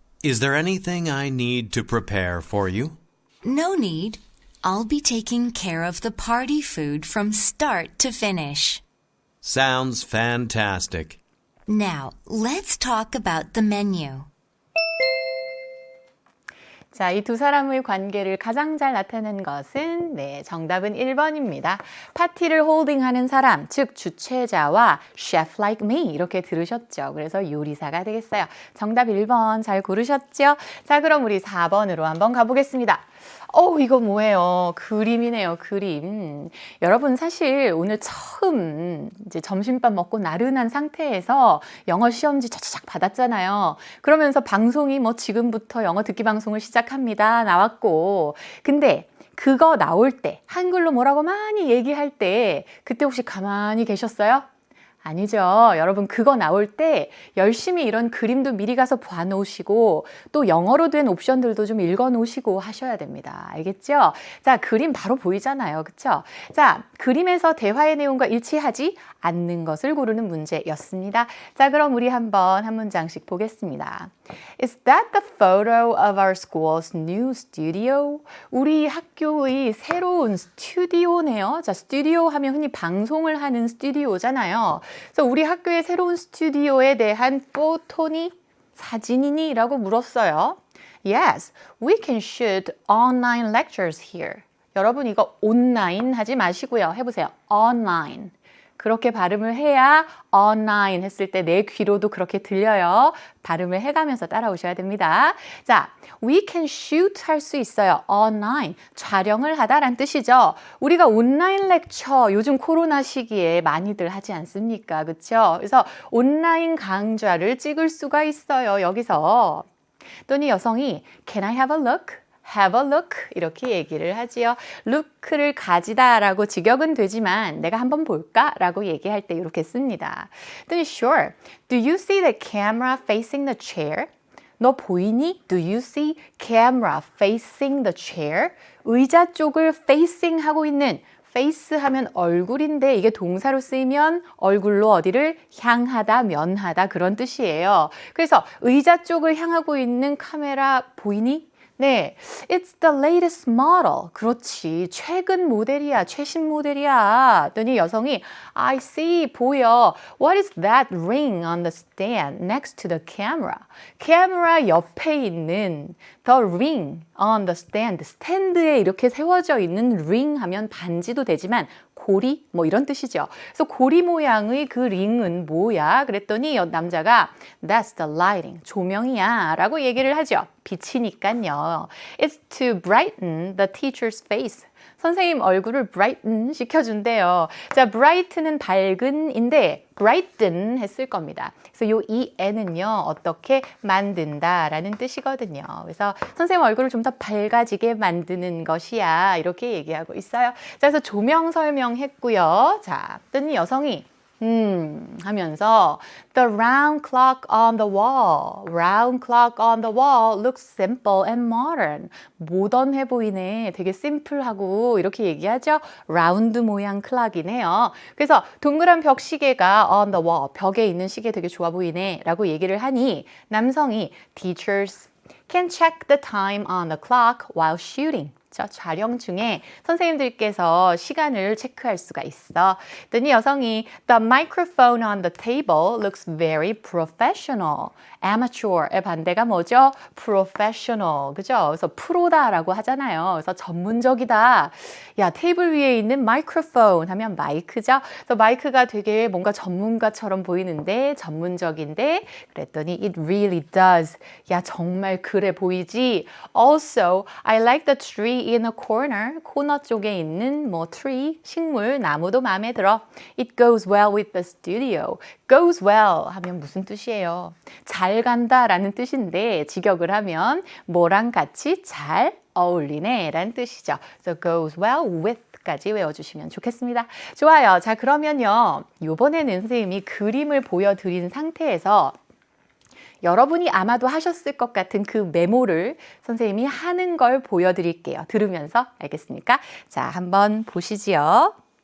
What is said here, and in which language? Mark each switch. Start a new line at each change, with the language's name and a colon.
English: Is there anything I need to prepare for you? No need. I'll be taking care of the party food from start to finish. Sounds fantastic. Now, let's talk about the menu.
Korean: 자, 이 두 사람의 관계를 가장 잘 나타낸 것은 정답은 1번입니다. 파티를 홀딩하는 사람, 즉 주최자와
English: chef like me
Korean: 이렇게 들으셨죠. 그래서 요리사가 되겠어요. 정답 1번 잘 고르셨죠? 자, 그럼 우리 4번으로 한번 가보겠습니다. 이거 뭐예요? 그림이네요, 그림. 여러분 사실 오늘 처음 이제 점심밥 먹고 나른한 상태에서 영어 시험지 차차작 받았잖아요. 그러면서 방송이 지금부터 영어 듣기 방송을 시작합니다. 나왔고. 근데 그거 나올 때, 한글로 뭐라고 많이 얘기할 때, 그때 혹시 가만히 계셨어요? 아니죠. 여러분 그거 나올 때 열심히 이런 그림도 미리 가서 봐놓으시고 또 영어로 된 옵션들도 좀 읽어놓으시고 하셔야 됩니다. 알겠죠? 자, 그림 바로 보이잖아요. 그쵸? 자, 그림에서 대화의 내용과 일치하지 않는 것을 고르는 문제였습니다. 자, 그럼 우리 한번 한 문장씩 보겠습니다.
English: Is that the photo of our school's new studio?
Korean: 우리 학교의 새로운 스튜디오네요. 자, 스튜디오 하면 흔히 방송을 하는 스튜디오잖아요. 그래서 우리 학교의 새로운 스튜디오에 대한 포토니, 사진이니? 라고 물었어요.
English: Yes, we can shoot online lectures here.
Korean: 여러분 이거 온라인 하지 마시고요. 해보세요. online. 그렇게 발음을 해야 online 했을 때 내 귀로도 그렇게 들려요. 발음을 해가면서 따라오셔야 됩니다. 자,
English: we can shoot
Korean: 할 수 있어요. online, 촬영을 하다란 뜻이죠. 우리가 온라인 렉처 요즘 코로나 시기에 많이들 하지 않습니까? 그렇죠? 그래서 온라인 강좌를 찍을 수가 있어요. 여기서. 또는 여성이
English: can I have a look? have a look
Korean: 이렇게 얘기를 하지요. look를 가지다 라고 직역은 되지만 내가 한번 볼까? 라고 얘기할 때 이렇게 씁니다. 또는 sure.
English: Do you see the camera facing the chair?
Korean: 너 보이니?
English: Do you see camera facing the chair?
Korean: 의자 쪽을 facing 하고 있는 face 하면 얼굴인데 이게 동사로 쓰이면 얼굴로 어디를 향하다, 면하다 그런 뜻이에요. 그래서 의자 쪽을 향하고 있는 카메라 보이니? 네,
English: it's the latest model.
Korean: 그렇지, 최근 모델이야, 최신 모델이야. 더니 여성이
English: I see,
Korean: 보여.
English: What is that ring on the stand next to the camera?
Korean: 카메라 옆에 있는
English: the ring on the stand.
Korean: 스탠드에 이렇게 세워져 있는 ring 하면 반지도 되지만 고리 뭐 이런 뜻이죠. 그래서 고리 모양의 그 링은 뭐야? 그랬더니 남자가
English: That's the lighting.
Korean: 조명이야 라고 얘기를 하죠. 빛이니까요. It's to brighten the teacher's face. 선생님 얼굴을 brighten 시켜준대요. 자, bright는 밝은인데 brighten 했을 겁니다. 그래서 요 en은요 어떻게 만든다라는 뜻이거든요. 그래서 선생님 얼굴을 좀 더 밝아지게 만드는 것이야 이렇게 얘기하고 있어요. 자, 그래서 조명 설명했고요. 자, 어떤 여성이 하면서
English: The round clock on the wall. Round clock on the wall looks simple and modern.
Korean: 모던해 보이네. 되게 심플하고 이렇게 얘기하죠. 라운드 모양 클락이네요. 그래서 동그란 벽 시계가
English: on the wall.
Korean: 벽에 있는 시계 되게 좋아 보이네. 라고 얘기를 하니 남성이
English: Teachers can check the time on the clock while shooting.
Korean: 그쵸? 촬영 중에 선생님들께서 시간을 체크할 수가 있어. 그랬더니 여성이
English: The microphone on the table looks very professional.
Korean: Amateur의 반대가 뭐죠? Professional. 그죠? 그래서 프로다라고 하잖아요. 그래서 전문적이다. 야, 테이블 위에 있는 마이크로폰 하면 마이크죠? 그래서 마이크가 되게 뭔가 전문가처럼 보이는데 전문적인데 그랬더니
English: it really does.
Korean: 야, 정말 그래 보이지?
English: Also, I like the tree in a corner.
Korean: 코너 쪽에 있는 뭐 tree, 식물, 나무도 마음에 들어.
English: It goes well with the studio.
Korean: goes well 하면 무슨 뜻이에요? 잘 간다라는 뜻인데 직역을 하면 뭐랑 같이 잘 어울리네 라는 뜻이죠.
English: So goes well with
Korean: 까지 외워주시면 좋겠습니다. 좋아요. 자, 그러면요. 이번에는 선생님이 그림을 보여드린 상태에서 여러분이 아마도 하셨을 것 같은 그 메모를 선생님이 하는 걸 보여드릴게요. 들으면서 알겠습니까? 자, 한번 보시지요.